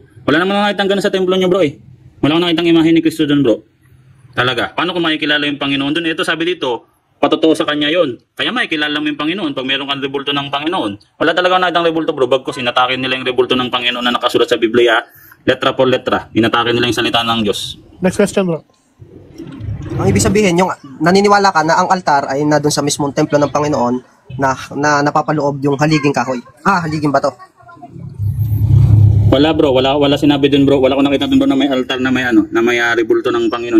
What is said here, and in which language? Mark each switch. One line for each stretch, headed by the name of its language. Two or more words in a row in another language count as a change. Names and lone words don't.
Filipino: Wala naman nakitang ganun sa templo nyo bro eh. Wala nakitang imahe ni Kristo doon bro. Talaga, paano kung makikilala yung Panginoon doon? Ito sabi dito, patotoo sa kanya yon. Kaya makikilala mo yung Panginoon pag meron kang rebulto ng Panginoon. Wala talaga nakitang rebulto bro, bagkos inatake nila yung rebulto ng Panginoon na nakasulat sa Biblia,
Spanish: letra por letra.
Filipino: Inatake nila yung salita ng Diyos.
English: Next question bro.
Filipino: Ang ibig sabihin, yung naniniwala ka na ang altar ay na doon sa mismong templo ng Panginoon na napapaloob yung haliging kahoy. Haliging bato. Wala bro, wala sinabi doon bro. Wala ko nakita doon bro na may altar na may rebulto ng Panginoon.